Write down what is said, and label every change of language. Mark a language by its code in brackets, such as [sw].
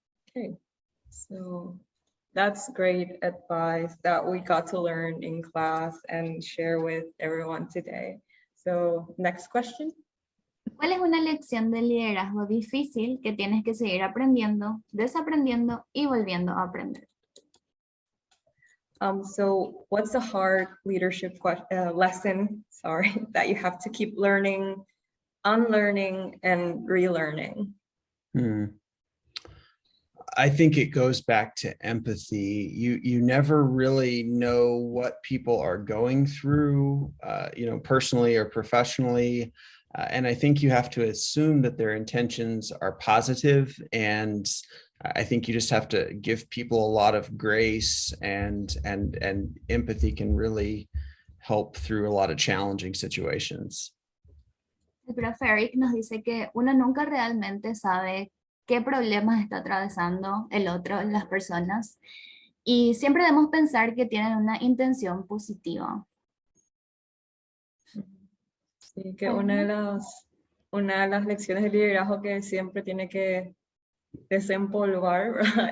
[en] Okay, so that's great advice that we got to learn in class and share with everyone today. So, next question. [es] ¿Cuál es una lección de liderazgo difícil que tienes que seguir aprendiendo, desaprendiendo y volviendo a aprender? [en] So what's a hard leadership lesson, that you have to keep learning, unlearning, and relearning? I think it goes back to empathy. You never really know what people are going through, personally or professionally. And I think you have to assume that their intentions are positive, and I think you just have to give people a lot of grace, and empathy can really help through a lot of challenging situations. [es] El profe Eric nos dice que uno nunca realmente sabe qué problemas está atravesando el otro, las personas, y siempre debemos pensar que tienen una intención positiva. Sí, que una de las lecciones de liderazgo que siempre tiene que desempolvar, ¿verdad?